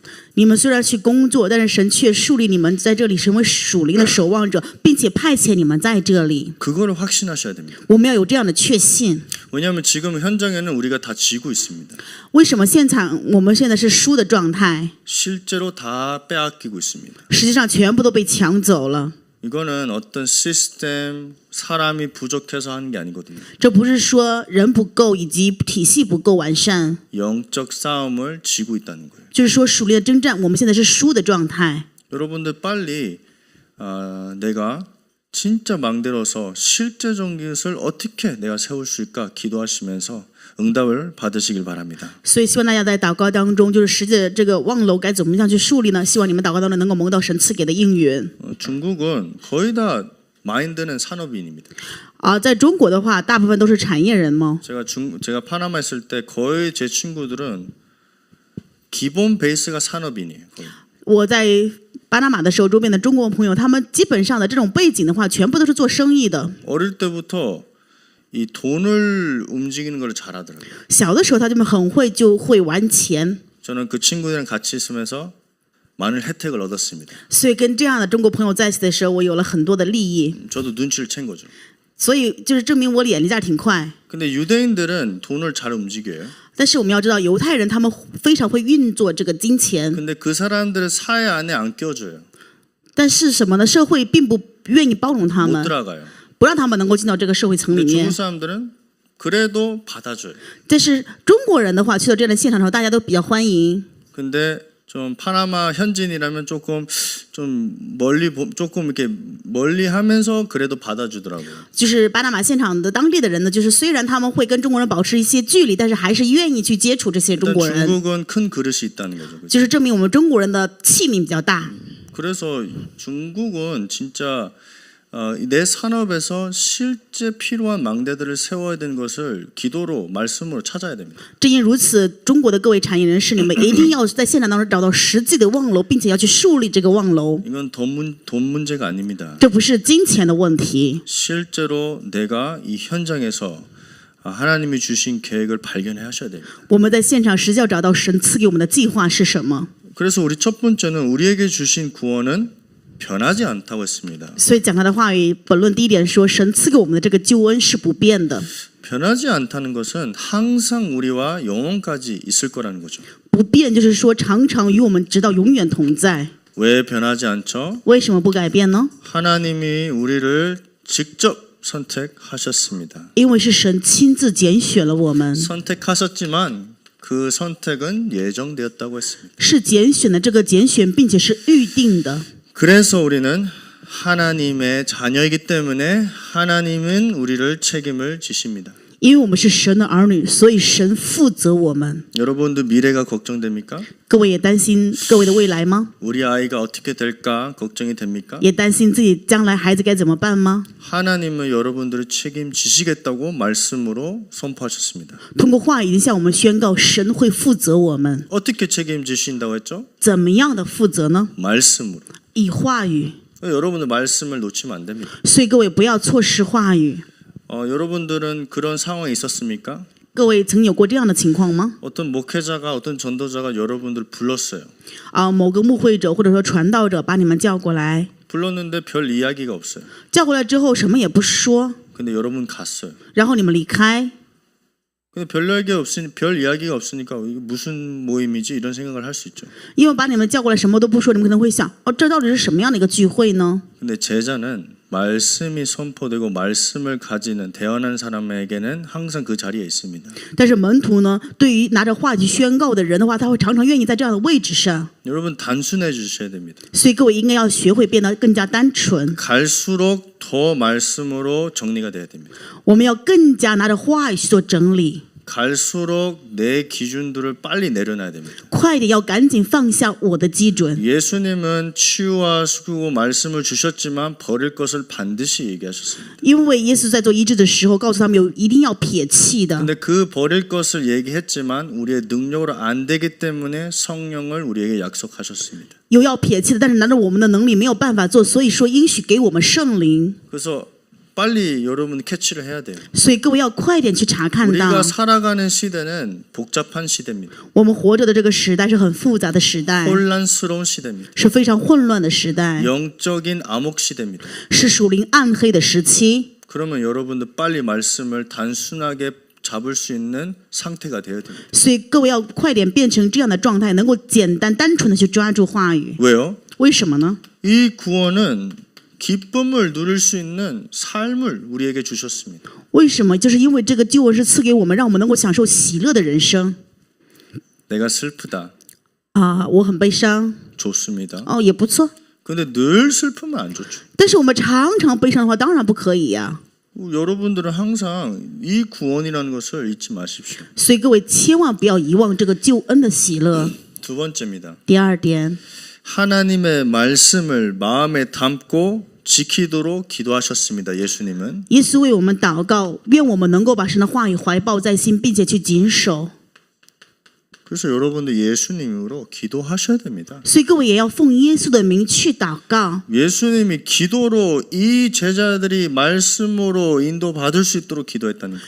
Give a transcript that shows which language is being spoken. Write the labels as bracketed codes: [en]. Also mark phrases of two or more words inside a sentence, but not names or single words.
[zh] 你们虽然去工作，但是神却树立你们在这里成为属灵的守望者，并且派遣你们在这里。 [ko] 그거를 확신하셔야 됩니다. [zh] 我们要有这样的确信。 [ko] 왜냐하면 지금 현장에는 우리가 다 지고 있습니다. [zh] 为什么现场我们现在是输的状态？ [ko] 실제로 다 빼앗기고 있습니다. [zh] 实际上全部都被抢走了。 [ko] 이거는 어떤 시스템, 사람이 부족해서 하는 게 아니거든요. [zh] 这不是说人不够以及体系不够完善， [ko] 영적 싸움을 지고 있다는 거예요. [zh] 就是说属灵的征战，我们现在是输的状态。 [ko] 여러분들 빨리 내가 진짜 망대로서 실제적인 것을 어떻게 내가 세울 수 있을까 기도하시면서 응답을 받으시길 바랍니다. [zh] 所以希望大家在祷告当中，就是实际的这个望楼该怎么样去树立呢？希望你们祷告当中能够蒙到神赐给的应允。 [ko] 중국은 거의 다 마인드는 산업인입니다. [zh] 在中国的话，大部分都是产业人嘛。 [ko] 제가 파나마 있을 때 거의 제 친구들은 기본 베이스가 산업인이에요. 거의. [zh] 我在巴拿马的时候，周边的中国朋友，他们基本上的这种背景的话，全部都是做生意的。 [ko] 어릴 때부터 이 돈을 움직이는 걸 잘하더라고요. [zh] 小的时候，他们很会就会玩钱， [ko] 저는 그 친구들이랑 같이 있으면서 많은 혜택을 얻었습니다. [zh] 所以跟这样的中国朋友在一起的时候，我有了很多的利益。 [ko] 저도 눈치를 챈 거죠. [zh] 所以就是证明我眼力劲儿挺快。 [ko] 근데 유대인들은 돈을 잘 움직여요. [zh] 但是我们要知道，犹太人他们非常会运作这个金钱， [ko] 근데 그 사람들을 사회 안에 안 껴줘요. [zh] 但是什么呢？社会并不愿意包容他 [ko] 못 [zh] 们， [ko] 들어가요. [zh] 不让他们能够进到这个社会层里 [ko] 근데 [zh] 面 [ko] 중국 。 사람들은 그래도 받아줘요. [zh] 但是中国人的话，去到这样的现场的时候，大家都比较欢迎。 [ko] 근데 좀 파나마 현지인이라면 조금 조금 이렇게 멀리 하면서 그래도 받아주더라고요. [zh] 就是巴拿马现场的当地的人呢，就是虽然他们会跟中国人保持一些距离，但是还是愿意去接触这些中 [ko] 일단 [zh] 国人， [ko] 중국은 큰 그릇이 있다는 거죠. 그죠? [zh] 就是证明我们中国人的器皿比较大。 [ko] 그래서 중국은 진짜 내 산업에서 실제 필요한 망대들을 세워야 되는 것을 기도로 말씀으로 찾아야 됩니다. [zh] 正因如此，中国的各位产业人士，你们一定要在现场当中找到实际的望楼，并且要去树立这个望楼。 [ko] 이건 돈 문제가 아닙니다. [zh] 这不是金钱的问题， [ko] 실제로 내가 이 현장에서 하나님이 주신 계획을 발견해 하셔야 돼요. [zh] 我们在现场实际要找到神赐给我们的计划是什么。 [ko] 그래서 우리 첫 번째는 우리에게 주신 구원은 변하지 않다고 했습니다. [zh] 所以讲他的话语，本论第一点说，神赐给我们的这个救恩是不变的。 [ko] 변하지 않다는 것은 항상 우리와 영원까지 있을 거라는 거죠. [zh] 不变就是说常常与我们直到永远同在。 [ko] 왜 변하지 않죠? [zh] 为什么不改变呢？ [ko] 하나님이 우리를 직접 선택하셨습니다. [zh] 因为是神亲自拣选了我们， [ko] 선택하셨지만 그 선택은 예정되었다고 했습니다. [zh] 是拣选的这个拣选，并且是预定的。 [ko] 그래서 우리는 하나님의 자녀이기 때문에 하나님은 우리를 책임을 지십니다. [zh] 因为我们是神的儿女，所以神负责我们。 [ko] 여러분도 미래가 걱정됩니까? [zh] 各位也担心各位的未来吗？ [ko] 우리 아이가 어떻게 될까 걱정이 됩니까? [zh] 也担心自己将来孩子该怎么办吗？ [ko] 하나님은 여러분들을 책임지시겠다고 말씀으로 선포하셨습니다. [zh] 通过话语已经向我们宣告，神会负责我们。 [ko] 어떻게 책임지신다고 했죠? [zh] 怎么样的负责呢？ [ko] 말씀으로. [zh] 以话语。 [ko] 여러분들 말씀을 놓치면 안 됩니다. [zh] 所以各位不要错失话语。 [ko] 여러분들은 그런 상황이 있었습니까? [zh] 各位曾有过这样的情况吗？ [ko] 어떤 목회자가 어떤 전도자가 여러분들 불렀어요. [zh] 某个牧会者或者说传道者把你们叫过来， [ko] 불렀는데 별 이야기가 없어요. [zh] 叫过来之后什么也不说， [ko] 근데 여러분 갔어요. [zh] 然后你们离开， [ko] 근데 별 이야기가 없으니까 이게 무슨 모임이지 이런 생각을 할 수 있죠. [zh] 因为把你们叫过来什么都不说，你们可能会想，这到底是什么样的一个聚会呢？ [ko] 근데 제자는 말씀이 선포되고 말씀을 가지는 대언한 사람에게는 항상 그 자리에 있습니다. [zh] 但是门徒呢，对于拿着话语宣告的人的话，他会常常愿意在这样的位置上。 [ko] 여러분 단순해 주셔야 됩니다. [zh] 所以各位应该要学会变得更加单纯， [ko] 갈수록 더 말씀으로 정리가 돼야 됩니다. [zh] 我们要更加拿着话语去做整理， [ko] 갈수록 내 기준들을 빨리 내려놔야 됩니다. [zh] 快一点，要赶紧放下我的基准。 [ko] 예수님은 치유와 수고 말씀을 주셨지만 버릴 것을 반드시 얘기하셨습니다. [zh] 因为耶稣在做医治的时候，告诉他们一定要撇弃的。 [ko] 근데 그 버릴 것을 얘기했지만 우리의 능력으로 안 되기 때문에 성령을 우리에게 약속하셨습니다. [zh] 有要撇弃的，但是拿着我们的能力没有办法做，所以说应许给我们圣灵。 [ko] 그래서 빨리 여러분 캐치를 해야 돼요. [zh] 所以各位要快点去查看到， [ko] 우리가 살아가는 시대는 복잡한 시대입니다. [zh] 我们活着的这个时代是很复杂的时代， [ko] 혼란스러운 시대입니다. [zh] 是非常混乱的时代， [ko] 영적인 암흑 시대입니다. [zh] 是属灵暗黑的时期。 [ko] 그러면 여러분들 빨리 말씀을 단순하게 잡을 수 있는 상태가 되어야 됩니다. [zh] 所以各位要快点变成这样的状态，能够简单单纯的去抓住话语。 [ko] 왜요? [zh] 为什么呢？ [ko] 이 구원은 기쁨을 누릴 수 있는 삶을 우리에게 주셨습니다. [zh] 为什么？就是因为这个救恩是赐给我们，让我们能够享受喜乐的人生。 [ko] 내가 슬프다. [zh] 我很悲伤， [ko] 좋습니다. [zh] 也不错。 [ko] 근데 늘 슬프면 안 좋죠. [zh] 但是我们常常悲伤的话，当然不可以呀。 [ko] 여러분들은 항상 이 구원이라는 것을 잊지 마십시오. [zh] 所以各位千万不要遗忘这个救恩的喜乐。 [ko] 두 번째입니다. [zh] 第二点， [ko] 하나님의 말씀을 마음에 담고 지키도록 기도하셨습니다. 예수님은. [zh] 耶稣为我们祷告，愿我们能够把神的话语怀抱在心，并且去谨守。 [ko] 그래서 여러분들 예수님으로 기도하셔야 됩니다. [zh] 所以各位也要奉耶稣的名去祷告。 [ko] 예수님이 기도로 이 제자들이 말씀으로 인도받을 수 있도록 기도했다니까요.